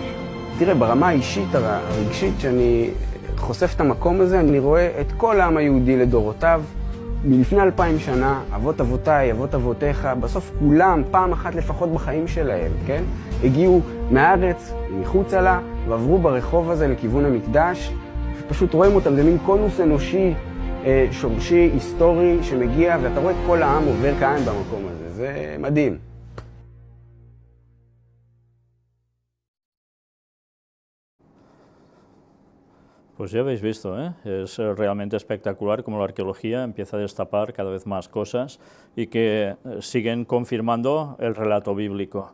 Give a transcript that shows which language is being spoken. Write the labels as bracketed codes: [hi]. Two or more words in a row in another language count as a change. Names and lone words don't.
[he] תראה, ברמה האישית, הרגשית, שאני חושף את המקום הזה, אני רואה את כל העם היהודי לדורותיו, מלפני 2000 שנה, אבות אבותיי, אבות אבותיך, בסוף כולם, פעם אחת לפחות בחיים שלהם, כן? הגיעו מהארץ, מחוצה לה, ועברו ברחוב הזה לכיוון המקדש, ופשוט רואים אותם, זה מין קונוס אנושי, שורשי, היסטורי, שמגיע, ואתה רואה את כל העם עובר כאן במקום הזה, זה מדהים. [es] Pues ya habéis visto, es realmente espectacular cómo la arqueología empieza a destapar cada vez más cosas y que siguen confirmando el relato bíblico.